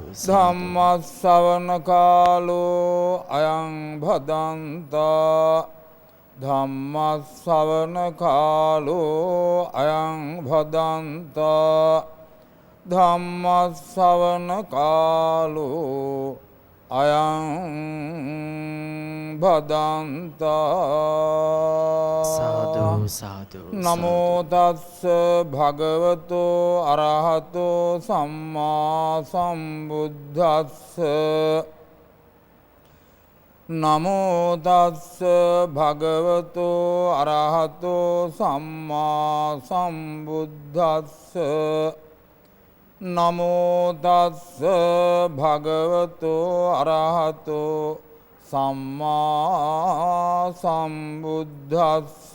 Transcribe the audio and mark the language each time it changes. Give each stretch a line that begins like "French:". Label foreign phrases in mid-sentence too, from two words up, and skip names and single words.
Pali: ධම්ම ශ්‍රවණ කාලෝ අයං භදන්තා ධම්ම ශ්‍රවණ කාලෝ අයං භදන්තා ධම්ම ශ්‍රවණ කාලෝ අයං භදන්තා සාදු සාදු නමෝ තස්ස භගවතෝ අරහතෝ සම්මා සම්බුද්දස්ස නමෝ තස්ස භගවතෝ අරහතෝ සම්මා සම්බුද්දස්ස නමෝ තස්ස භගවතෝ අරහතෝ සම්මා සම්බුද්දස්ස